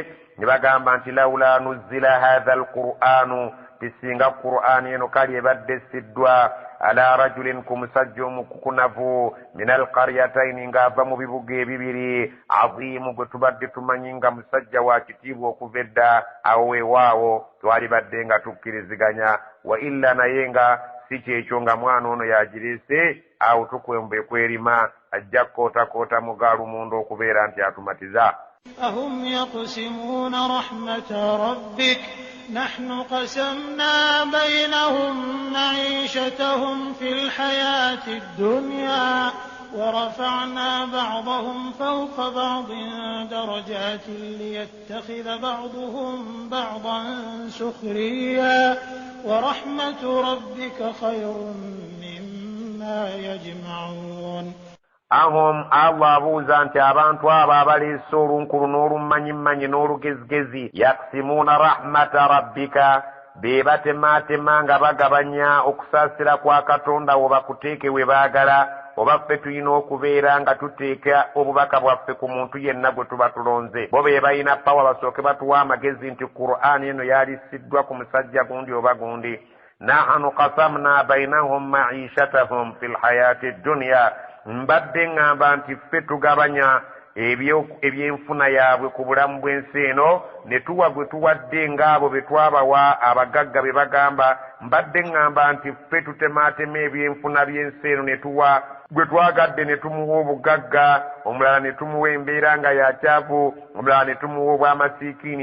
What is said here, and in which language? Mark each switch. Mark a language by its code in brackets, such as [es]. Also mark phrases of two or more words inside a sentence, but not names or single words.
[lg] Ne bagamba nti [ar] لولا نزل هذا القرآن [lg] tisinga Qur'aani eno kali ebadde siddwa [ar] على رجل [lg] ku musajja omukukunavu [ar] من القريتين [lg] ng'ava mu bibuga ebibiri azimu gwe tubadde tumanyi nga musajja wa kitiibwa okuva edda awo weewaawo twali badde nga tukkiriziganya. [ar] وإلا [lg] naye nga si kyekyo nga mwana ono yagireese awo tukwembe kwerima ajja kootakoota mugaalumundu okubeera nti atumatiza. [ar] أهم يقسمون رحمة ربك نحن قسمنا بينهم معيشتهم في الحياة الدنيا ورفعنا بعضهم فوق بعض درجات ليتخذ بعضهم بعضا سخريا ورحمة ربك خير مما يجمعون. [lg] Ahum Allah abuuza nti abantu abo abaleese olunkulu n'olummanyimanyi n'olugezigezi yakusimuuna [ar] رحمة ربك [lg] be batemaatema nga bagabanya okusaasira kwa Katonda wo bakuteeke we baagala, oba ffe tulina okubeera nga tuteeka obubaka bwaffe ku muntu yenna gwe tuba tulonze. Bo be balina pawa basooke batuwa amagezi nti Qur'aani eno yalisiddwa ku musajja gundi oba gundi. [ar] نحن قسمنا بينهم معيشتهم في الحياة الدنيا [lg] mbadde ngamba nti ffe tugabanya ebyenfuna yaabwe ku bulamu bw'ensi eno ne tuwa gwe tuwadde ng'abo be twabawa abagagga be bagamba. Mbadde ngamba nti ffe tutemaatema ebyenfuna by'ensi eno ne tuwa gwe twagadde ne tumuwa obugagga, omulala ne tumuwa embeera nga yakyavu, omulala ne tumuwa obwamasiikiini.